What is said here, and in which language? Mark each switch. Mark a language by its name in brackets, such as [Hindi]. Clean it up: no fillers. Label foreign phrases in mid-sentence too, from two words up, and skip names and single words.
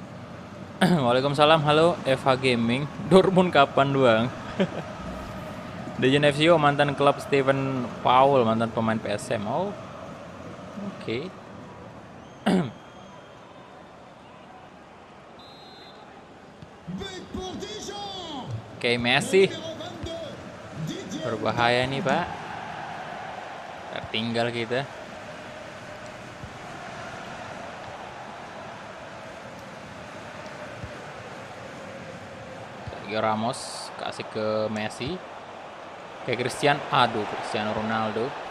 [Indonesian] Waalaikumsalam, halo FH Gaming. Dortmund kapan doang? De Genesio mantan klub Steven Paul, mantan pemain PSM. Oh, oke. [French] But pour Dijon. [Indonesian] Oke, Messi. [French] Numéro 22, Didier. [Indonesian] Berbahaya nih, Pak. Tertinggal kita. Sergio Ramos kasih ke Messi. Kayak Cristiano Ronaldo.